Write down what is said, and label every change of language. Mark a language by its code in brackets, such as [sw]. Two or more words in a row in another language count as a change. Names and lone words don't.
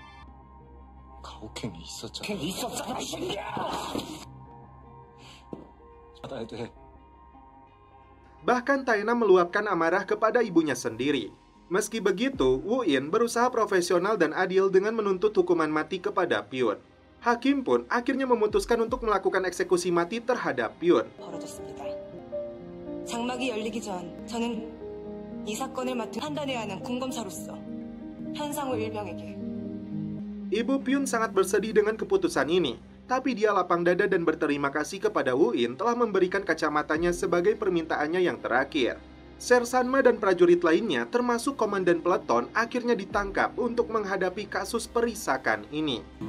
[id] Bahkan Taenam meluapkan amarah kepada ibunya sendiri. Meski begitu, Woo In berusaha profesional dan adil dengan menuntut hukuman mati kepada Pyun. Hakim pun akhirnya memutuskan untuk melakukan eksekusi mati terhadap Pyun. [ko] 장막이 열리기 전 저는 이 사건을 맡은 판단해야 하는 공검사로서 현상우 일병에게. [id] Ibu Pyun sangat bersedih dengan keputusan ini, tapi dia lapang dada dan berterima kasih kepada Woo In telah memberikan kacamatanya sebagai permintaannya yang terakhir. Sersanma dan prajurit lainnya termasuk komandan peleton akhirnya ditangkap untuk menghadapi kasus perisakan ini.